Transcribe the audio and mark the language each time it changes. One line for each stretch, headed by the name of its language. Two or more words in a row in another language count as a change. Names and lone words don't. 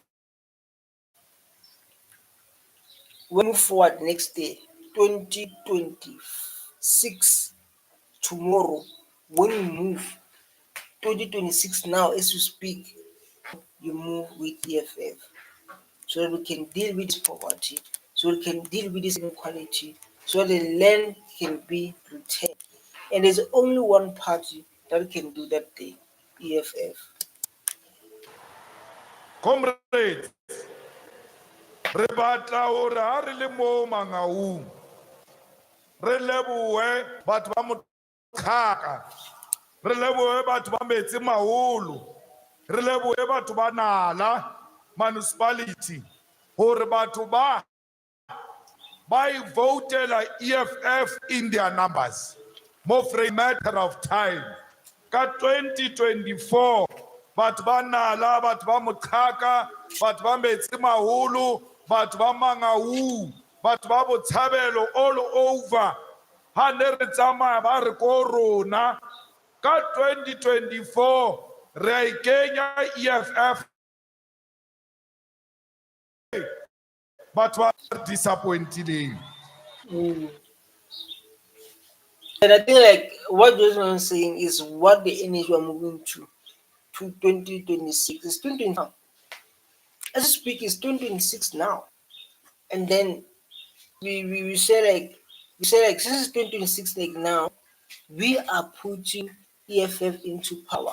English: When we move forward next day, 2026, tomorrow, when we move 2026 now as we speak, you move with EFF so that we can deal with this poverty, so we can deal with this inequality, so the land can be retained. And there's only one party that can do that thing, EFF. Comrades,
Southern Sotho: re batla hore ha re le mo mangaung re lebohe batho ba motlhaka, re lebohe batho ba metsi maholo, re lebohe batho ba Nala municipality hore batho ba votela EFF
English: in their numbers more for a matter of time.
Southern Sotho: Ka 2024 batho ba Nala, batho ba motlhaka, batho ba metsi maholo, batho ba Mangaung, batho ba Botshabelo
English: all over
Southern Sotho: ha ne re tsamaya ba re ko rona ka 2024 re a ikenya EFF batho ba disappointileng.
English: And I think like what Johnson is saying is what the energy we're moving to 2026. It's 2020 now. As I speak, it's 2026 now. And then we say like since it's 2026 like now, we are putting EFF into power.